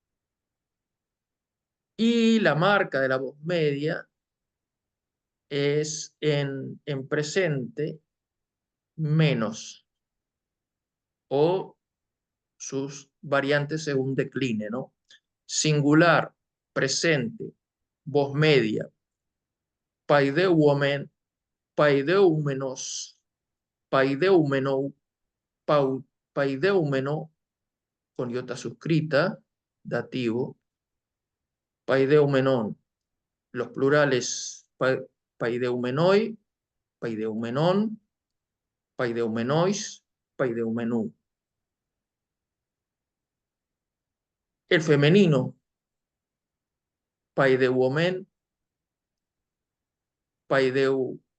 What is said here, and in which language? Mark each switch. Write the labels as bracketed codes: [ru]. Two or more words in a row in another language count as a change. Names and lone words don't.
[es] Y la marca de la voz media es en presente menos o sus variantes según decline, ¿no? Singular, presente, voz media, [el] παιδευόμεν, παιδευμενος, παιδευμενῳ, παιδευμενῳ, [es] con iota suscrita, [el] dativo, paideumenon, [es] los plurales [el] παιδευμενοι, παιδευμενων, παιδευμενοις, παιδευμενου. [es] El femenino, [el] παιδευόμεν, παιδευ,